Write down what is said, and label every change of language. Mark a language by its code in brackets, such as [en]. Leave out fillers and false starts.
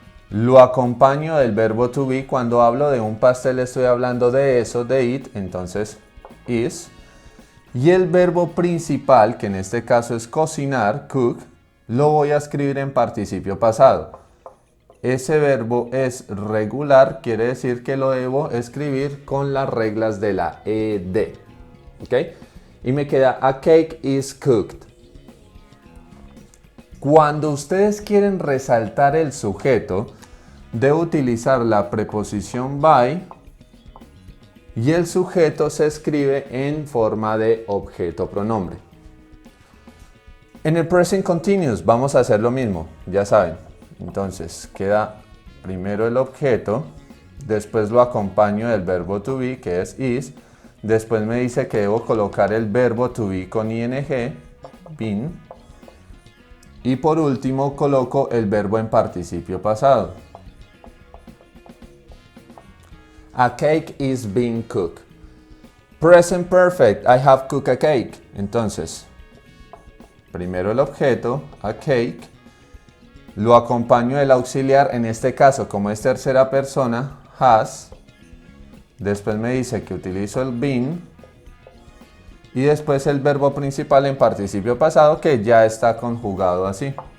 [es] Lo acompaño del verbo to be. Cuando hablo de un pastel estoy hablando de eso, de it, entonces is. Y el verbo principal, que en este caso es cocinar, cook, lo voy a escribir en participio pasado. Ese verbo es regular, quiere decir que lo debo escribir con las reglas de la ed. ¿Ok? Y me queda [en] a cake is cooked. [es] Cuando ustedes quieren resaltar el sujeto, debo utilizar la preposición by y el sujeto se escribe en forma de objeto pronombre. En el [en] present continuous [es] vamos a hacer lo mismo, ya saben. Entonces queda primero el objeto, después lo acompaño del verbo to be, que es is, Después me dice que debo colocar el verbo to be con ing, been. Y por último coloco el verbo en participio pasado. [en] A cake is being cooked. Present perfect, I have cooked a cake. [es] Entonces, primero el objeto, [en] a cake, [es] lo acompaño del auxiliar, en este caso como es tercera persona, has. Después me dice que utilizo el been y después el verbo principal en participio pasado que ya está conjugado así.